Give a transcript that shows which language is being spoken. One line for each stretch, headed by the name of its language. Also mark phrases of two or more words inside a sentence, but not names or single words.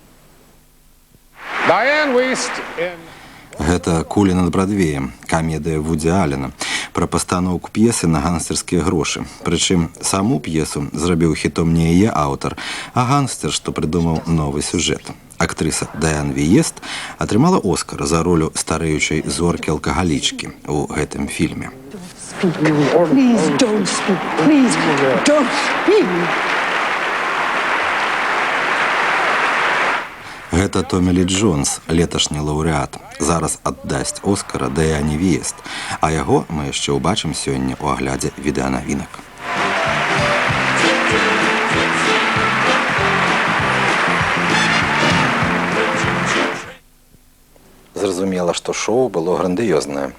Belarusian: Гэта «Кулі над Брадвеем», камедыя Вуді Аллена, пра пастаноўку п'есы на гангстерскія грошы. Прычым саму п'есу зрабіў хітом не яе аўтар, а гангстер, што прыдумаў новы сюжэт. Актрыса Дайан Віест атрымала «Оскар» за ролю старэючай зоркі-алкагалічкі ў гэтым фільме.
English: Please don't speak. Please don't speak.
Belarusian: Гэта Томі Лі Джонс, леташні лаўрэат, зараз аддасць «Оскара» Даяне Віест, а яго мы яшчэ ўбачым сёння ў аглядзе відэанавінак. Зразумела, што шоу было грандыёзнае.